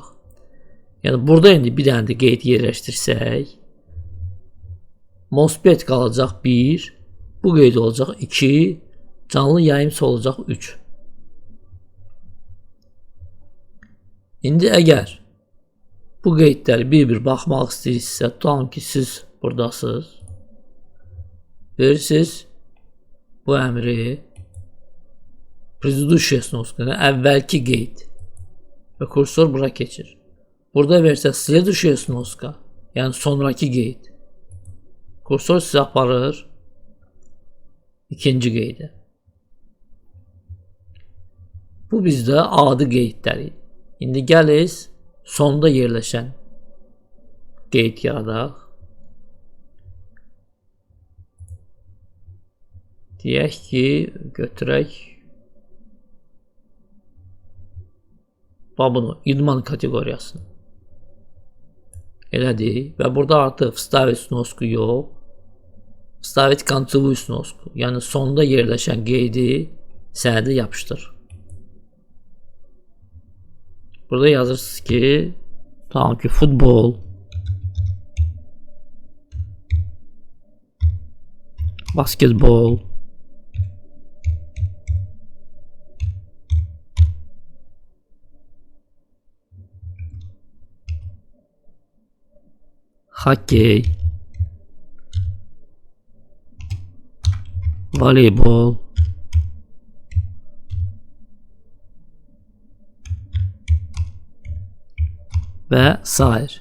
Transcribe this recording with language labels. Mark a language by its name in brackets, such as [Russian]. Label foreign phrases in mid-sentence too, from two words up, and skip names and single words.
[Azerbaijani] Yəni burada indi bir dənə də qeyd yerləşdirsək, MOSFET qalacaq 1, bu qeyd olacaq 2, canlı yayımsa olacaq 3. İndi əgər bu qeydləri bir-bir baxmaq istəyirsinizsə, tutalım ki, siz buradasınız, verirsiniz bu əmri [Russian] предыдущая сноска, [Azerbaijani] əvvəlki qeyd və kursor bura keçir. Burada versə [Russian] следующая сноска, [Azerbaijani] yəni sonraki qeyd. Kursor sizə aparır ikinci qeydə. Bu bizdə adi qeydləri. İndi gəliz sonda yerləşən qeyd yaradaq. Deyək ki, götürək bunu, idman kateqoriyasını. Elədir. Və burada artıq [Russian] вставить сноску [Azerbaijani] yox, [Russian] вставить концевую сноску. [Azerbaijani] Yəni sonda yerləşən qeydi sənədə yapışdır. Burada yazırsınız ki tamam ki futbol, basketbol, hokey, voleybol, ve sair.